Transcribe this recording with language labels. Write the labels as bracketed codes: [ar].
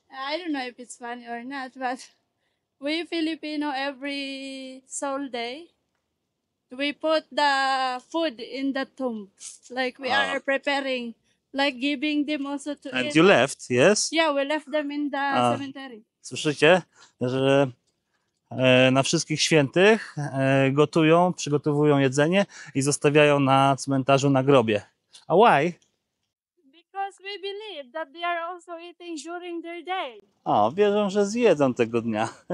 [en] I don't know if it's funny or not, but we Filipino every soul day we put the food in the tomb, like we are preparing, like giving them also to And eat. you left, yes? Yeah, we left them in the cemetery. [pl] Słyszycie, że na wszystkich świętych gotują, przygotowują jedzenie i zostawiają na cmentarzu na grobie. A [en] why? Because we believe that they are also eating during their day. [pl] O, wierzą, że zjedzą tego dnia.